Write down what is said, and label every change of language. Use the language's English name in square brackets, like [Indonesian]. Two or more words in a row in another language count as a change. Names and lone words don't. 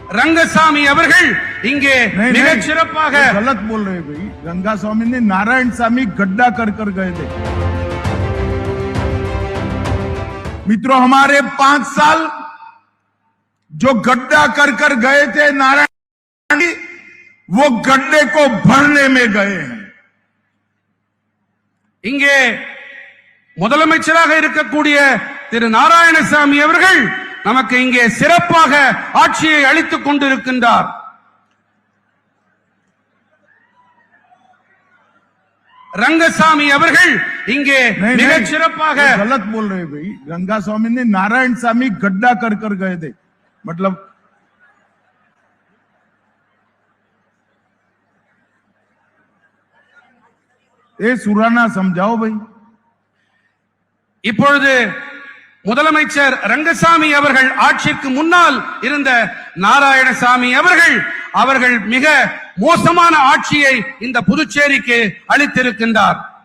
[Tamil] रंगसामी அவர்கள் இங்கே மிகச் சிறப்பாக [Hindi] गलत बोल रहे भाई। रंगास्वामी ने नारायण सामी गड्ढा कर गए थे। मित्रों, हमारे 5 साल जो गड्ढा कर गए थे नारायण, वो गड्ढे को भरने में गए हैं। [Tamil] இங்கே முதலமைச்சராக இருக்கக்கூடிய திரு நாராயணசாமி அவர்கள் நமக்கு இங்கே சிறப்பாக ஆட்சியை அளித்துக் கொண்டிருக்கின்றார்। रंगसामी அவர்கள் இங்கே மிகச் சிறப்பாக [Hindi] गलत बोल रहे भाई। रंगास्वामी ने नारायण सामी गड्ढा कर गए थे, मतलब ये सुराना समझाओ भाई। [Tamil] இப்பொழுது முதலமைச்சர் ரங்கசாமி அவர்கள் ஆட்சிக்கு முன்னால் இருந்த நாராயணசாமி அவர்கள் மிக மோசமான ஆட்சியை இந்த புதுச்சேரிக்கு அளித்திருக்கின்றார்।